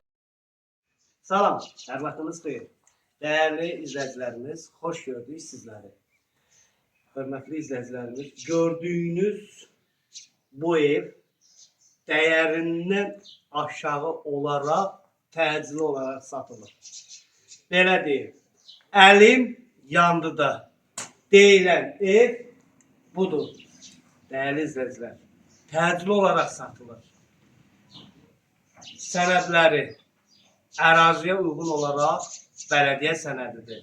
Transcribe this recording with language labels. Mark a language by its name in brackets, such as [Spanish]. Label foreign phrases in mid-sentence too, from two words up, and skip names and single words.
[Azerbaijani] Salam, hər vaxtınız xeyir. [Turkish] Değerli izleyicilerimiz, hoş gördük sizleri. Hörmətli izleyicilerimiz, gördüğünüz bu ev değerinden aşağı olarak, təcili olarak satılır. [Azerbaijani] Belə deyim, əlim yandı da deyilən ev budur. [Turkish] Değerli izleyiciler, təcili olarak satılır. [Azerbaijani] Sənədləri əraziyə uyğun olaraq bələdiyyə sənədidir.